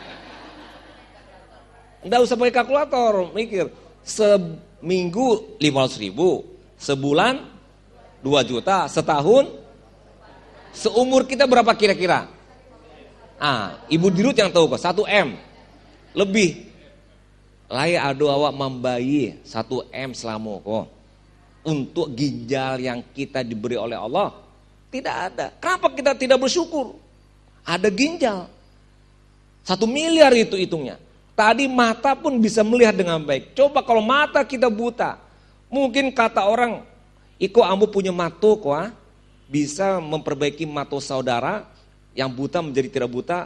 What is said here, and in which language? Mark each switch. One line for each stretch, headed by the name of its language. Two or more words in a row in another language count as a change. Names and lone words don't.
Indonesian: Enggak usah pakai kalkulator, mikir. Seminggu 500.000, sebulan 2 juta, setahun seumur kita berapa kira-kira? Ibu Dirut yang tahu kok 1 M lebih.
Minangkabau: Lai ado awak membayi 1 M selama kok.
Indonesian: Untuk ginjal yang kita diberi oleh Allah tidak ada. Kenapa kita tidak bersyukur? Ada ginjal 1 miliar itu hitungnya. Tadi mata pun bisa melihat dengan baik. Coba kalau mata kita buta, mungkin kata orang,
Minangkabau: iko ambo punya mato kok,
Indonesian: bisa memperbaiki mata saudara yang buta menjadi tidak buta.